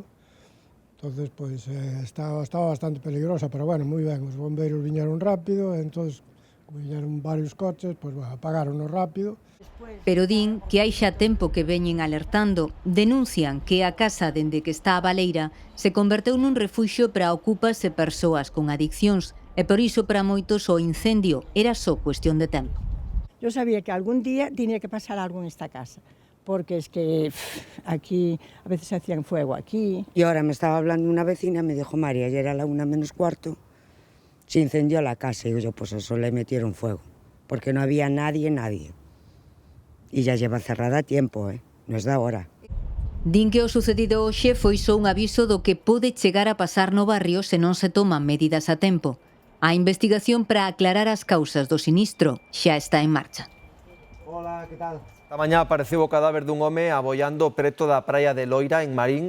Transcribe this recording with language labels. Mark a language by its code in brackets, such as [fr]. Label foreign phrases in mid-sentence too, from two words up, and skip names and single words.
[gl] Entonces, pois, [es] estaba bastante peligrosa, pero bueno, [gl] moi ben, os bombeiros viñeron rápido, entonces, como viñeron varios coches, pois, apagaronos rápido. Pero din que hai xa tempo que veñen alertando, denuncian que a casa dende que está a baleira se converteu nun refuxio para ocupas e persoas con adiccións, e por iso para moitos o incendio era só cuestión de tempo. [es] Yo sabía que algún día tenía que pasar algo en esta casa, porque es que aquí a veces hacían fuego aquí. Y ahora me estaba hablando una vecina, me dijo, María, ayer a la 1:45 se incendió la casa. Y yo, pues eso le metieron fuego, porque no había nadie. Y ya lleva cerrada tiempo, no es de ahora. [gl] Din que o sucedido hoxe foi só un aviso do que pode chegar a pasar no barrio se non se toman medidas a tempo. A investigación para aclarar as causas do sinistro xa está en marcha. [es] Hola, que tal? [gl] Esta mañá apareceu o cadáver dun home aboiando preto da praia de Loira, en Marín.